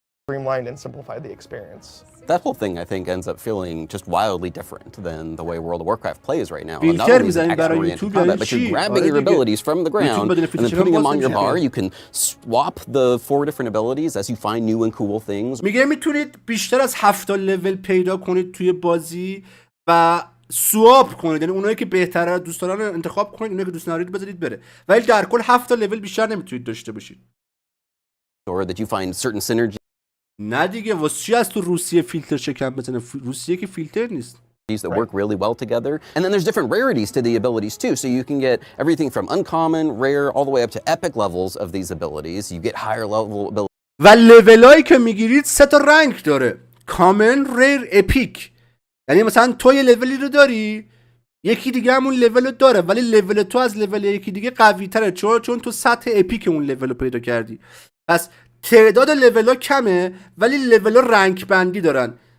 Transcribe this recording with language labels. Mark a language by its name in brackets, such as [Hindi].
[English] Streamlined and simplified the experience. That whole thing, I think, ends up feeling just wildly different than the way World of Warcraft plays right now. Not only is it action-oriented combat, but you're grabbing your abilities from the ground and then putting them on your bar. You can swap the 4 different abilities as you find new and cool things. [Persian] میگه میتونید بیشتر از 7 تا لول پیدا کنید توی بازی و سواب کنید. یعنی اونایی که بهتره دوست دارن رو انتخاب کنید، اونایی که دوست ندارید بذارید بره. ولی در کل 7 تا لول بیشتر نمیتونید داشته باشید. [English] Or that you find certain synergies. [Persian] نه دیگه واسه چی از تو روسیه فیلتر شکم بزنه؟ روسیه که فیلتر نیست. [English] That work really well together. And then there's different rarities to the abilities too. So you can get everything from uncommon, rare, all the way up to epic levels of these abilities. You get higher level abilities. [Persian] و لولایی که میگیرید 3 تا رنگ داره. کامن، ریر، اپیک. یعنی مثلا تو یه لولی رو داری، یکی دیگه همون لول رو داره، ولی لول تو از لول یکی دیگه قوی تره چون تو سطح اپیک اون لول رو پیدا کردی. پس تعداد لول ها کمه ولی لول ها رنگ بندی دارن.